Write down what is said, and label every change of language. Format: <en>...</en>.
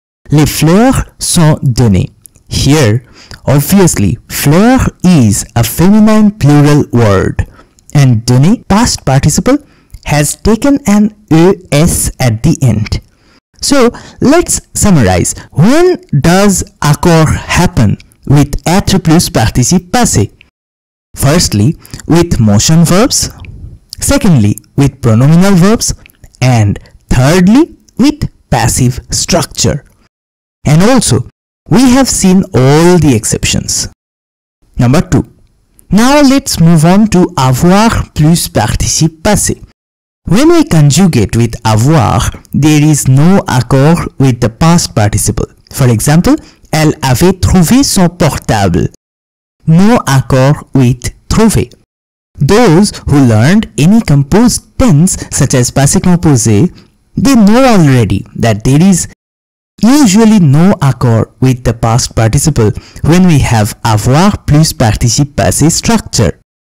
<fr>Les fleurs sont données.</fr> <en>Here, obviously, fleur is a feminine plural word. And donner, past participle, has taken an ES at the end. So, let's summarize. When does accord happen with être plus participe passé? Firstly, with motion verbs. Secondly, with pronominal verbs. And thirdly, with passive structure. And also, we have seen all the exceptions. Number 2. Now let's move on to avoir plus participe passé. When we conjugate with avoir, there is no accord with the past participle. For example,</en> <fr>elle avait trouvé son portable.</fr> <en>No accord with trouvé. Those who learned any composed tense such as passé composé, they know already that there is usually no accord with the past participle when we have avoir plus participe passé structure.</en>